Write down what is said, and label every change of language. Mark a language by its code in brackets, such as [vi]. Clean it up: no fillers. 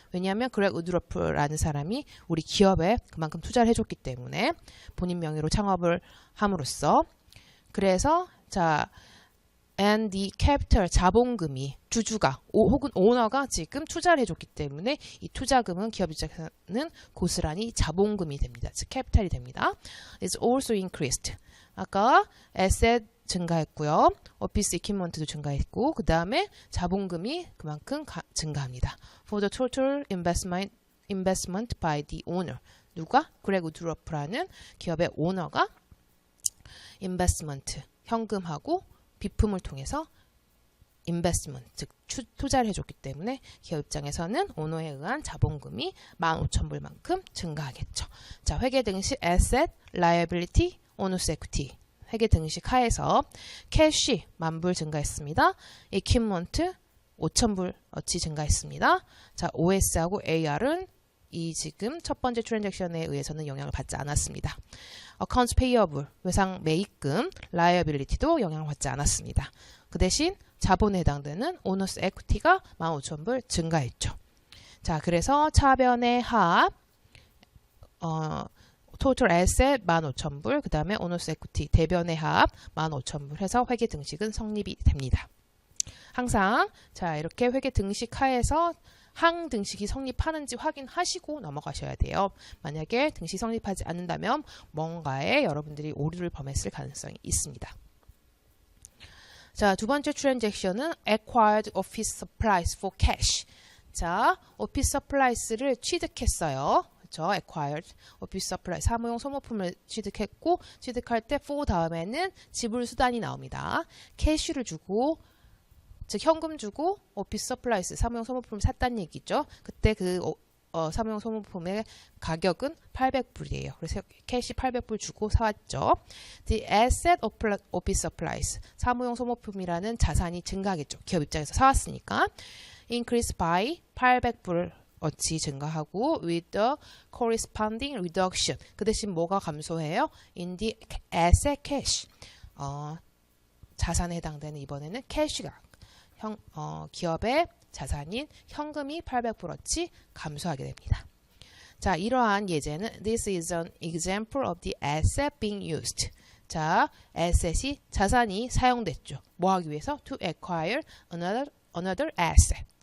[ko] 왜냐하면 그렉 우드러프라는 사람이 우리 기업에 그만큼 투자를 해줬기 때문에 본인 명의로 창업을 함으로써 그래서 자 [en] and the capital, [ko] 자본금이 주주가 혹은 오너가 지금 투자를 해줬기 때문에 이 투자금은 기업 입장에서는 고스란히 자본금이 됩니다. 즉 캐피탈이 됩니다. [en] It's also increased. [ko] 아까 asset 증가했고요. 오피스 이퀴먼트도 증가했고 그 다음에 자본금이 그만큼 증가합니다. [en] For the total investment by the owner. [ko] 누가? 그렉 우드러프라는 기업의 오너가 investment, 현금하고 비품을 통해서 investment, 즉 투자를 해줬기 때문에 기업 입장에서는 오너에 의한 자본금이 15,000불만큼 증가하겠죠. 자, 회계 등식 asset, liability, owner's equity. 회계 등식 하에서 캐시 10,000불 증가했습니다. 이퀴먼트 5,000불어치 증가했습니다. 자, OS하고 AR은 이 지금 첫 번째 트랜잭션에 의해서는 영향을 받지 않았습니다. Accounts payable, 외상 매입금, liability도 영향을 받지 않았습니다. 그 대신 자본에 해당되는 오너스 에퀴티가 15,000불 증가했죠. 자, 그래서 차변의 합 토탈 에셋 15,000불, 그 다음에 오너스 에퀴티 대변의 합 15,000불 해서 회계 등식은 성립이 됩니다. 항상 자 이렇게 회계 등식 하에서 항 등식이 성립하는지 확인하시고 넘어가셔야 돼요. 만약에 등식 성립하지 않는다면 뭔가에 여러분들이 오류를 범했을 가능성이 있습니다. 자, 두 번째 트랜잭션은 [en] acquired office supplies for cash. [ko] 자, office supplies를 취득했어요. 그렇죠? acquired office supply, 사무용 소모품을 취득했고 취득할 때 for 다음에는 지불 수단이 나옵니다. 캐시를 주고 즉 현금 주고 오피스 서플라이스 사무용 소모품을 샀다는 얘기죠. 그때 그 사무용 소모품의 가격은 800불이에요. 그래서 캐시 800불 주고 사왔죠. [en] The asset office supplies, [ko] 사무용 소모품이라는 자산이 증가하겠죠. 기업 입장에서 사왔으니까. [en] increase by 800불 어치 [ko] 증가하고 [en] with the corresponding reduction. [ko] 그 대신 뭐가 감소해요? [en] in the asset cash. [ko] 자산에 해당되는 이번에는 캐시가 기업의 자산인 현금이 800불어치 감소하게 됩니다. 자, 이러한 예제는 [en] This is an example of the asset being used. [ko] 자, asset이 자산이 사용됐죠. 뭐 하기 위해서? [en] To acquire another asset.